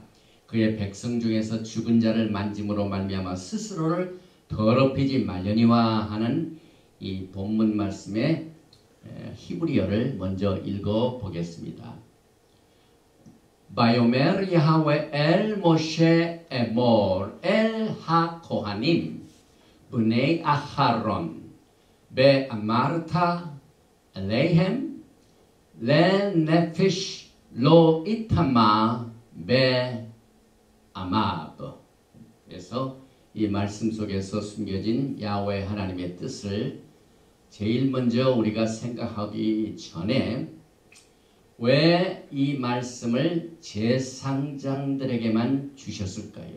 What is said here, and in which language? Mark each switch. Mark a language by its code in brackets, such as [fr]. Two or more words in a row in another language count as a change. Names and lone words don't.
[ko] 그의 백성 중에서 죽은 자를 만짐으로 말미암아 스스로를 더럽히지 말려니와 하는 이 본문 말씀의 히브리어를 먼저 읽어보겠습니다. [he] ויאמר יהוה אל משה אמר אל הכהנים בני אהרון ואמרת עליהם לנפש לא יטמא בעמיו. [ko] 그래서 이 말씀 속에서 숨겨진 야훼 하나님의 뜻을 제일 먼저 우리가 생각하기 전에 왜 이 말씀을 제사장들에게만 주셨을까요?